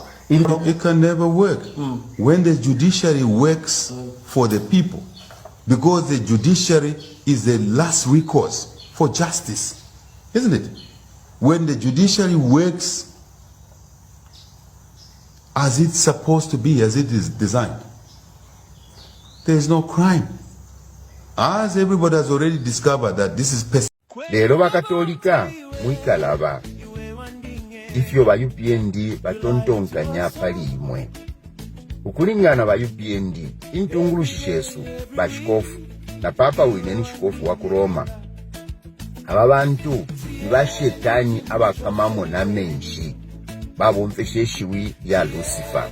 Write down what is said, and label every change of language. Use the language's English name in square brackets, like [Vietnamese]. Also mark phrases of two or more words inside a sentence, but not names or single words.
[English] It can never work when the judiciary works for the people, because the judiciary is the last recourse for justice, isn't it? When the judiciary works as it's supposed to be, as it is designed, there is no crime. As everybody has already discovered that this is [Bemba] Lero bakatolika mwikalaba ifyo ba UPND batontonkanya pali imwe ukulingana ba UPND intungulu shishesu bashikofu na papa wineni shikofu wa Roma. Aba bantu nibashetani abakamamo na menshi babomfesheshiwi ya Lucifer.